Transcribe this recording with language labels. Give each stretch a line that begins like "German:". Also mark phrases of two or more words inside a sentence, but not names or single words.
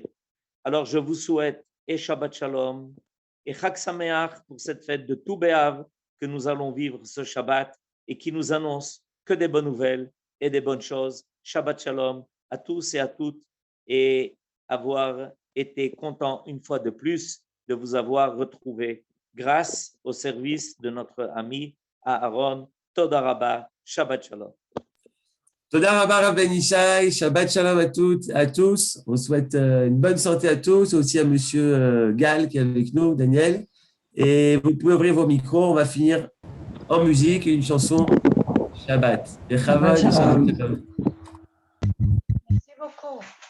French: Alors, je vous souhaite et
Hebrew: שבת שלום
French: et
Hebrew: חג שמח
French: pour cette fête de Tou B'Av que nous allons vivre ce Shabbat et qui nous annonce que des bonnes nouvelles et des bonnes choses.
Hebrew: שבת שלום
French: à tous et à toutes et avoir été content une fois de plus de vous avoir retrouvé grâce au service de notre ami Aaron.
Hebrew: תודה רבה, שבת שלום. תודה רבה רב בן ישי, שבת שלום
French: à toutes, à tous. On souhaite une bonne santé à tous, aussi à monsieur Gal qui est avec nous, Daniel. Et vous pouvez ouvrir vos micros, on va finir en musique une chanson Shabbat.
Hebrew: Et שבת שלום.
French: Merci beaucoup.